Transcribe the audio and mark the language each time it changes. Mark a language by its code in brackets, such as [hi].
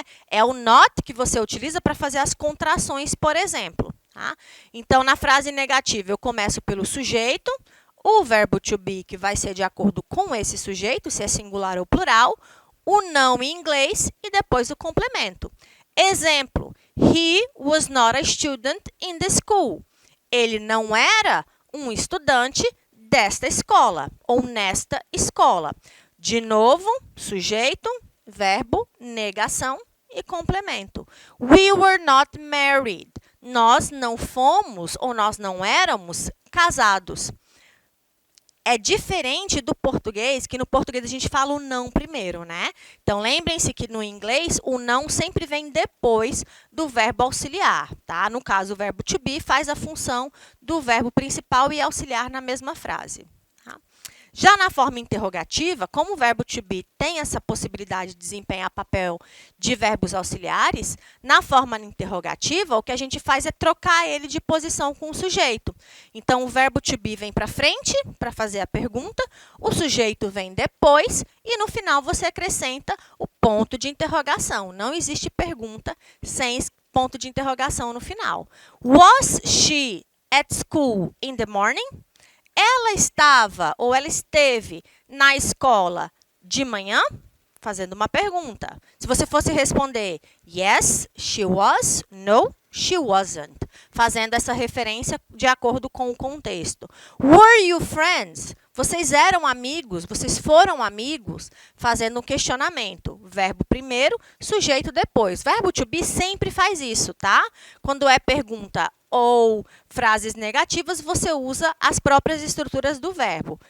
[pt] É o not que você utiliza para fazer as contrações, por exemplo. Tá? Então, na frase negativa, eu começo pelo sujeito, o verbo to be, que vai ser de acordo com esse sujeito, se é singular ou plural, o não em inglês e depois o complemento. [en] Exemplo, he was not a student in the school. [pt] Ele não era um estudante desta escola ou nesta escola. De novo, sujeito, verbo, negação e complemento. [en] We were not married. [pt] Nós não fomos ou nós não éramos casados. É diferente do português, que no português a gente fala o não primeiro, né? Então, lembrem-se que no inglês o não sempre vem depois do verbo auxiliar, tá? No caso, o verbo to be faz a função do verbo principal e auxiliar na mesma frase. Tá? Já na forma interrogativa, como o verbo to be tem essa possibilidade de desempenhar papel de verbos auxiliares, na forma interrogativa, o que a gente faz é trocar ele de posição com o sujeito. Então, o verbo to be vem para frente, para fazer a pergunta, o sujeito vem depois, e no final você acrescenta o ponto de interrogação. Não existe pergunta sem ponto de interrogação no final. [en] Was she at school in the morning? [pt] Ela estava ou ela esteve na escola de manhã? Fazendo uma pergunta. Se você fosse responder [en] yes, she was, no, she wasn't. [pt] Fazendo essa referência de acordo com o contexto. [en] Were you friends? [pt] Vocês eram amigos? Vocês foram amigos? Fazendo um questionamento. Verbo primeiro, sujeito depois. Verbo to be sempre faz isso, tá? Quando é pergunta ou frases negativas, você usa as próprias estruturas do verbo.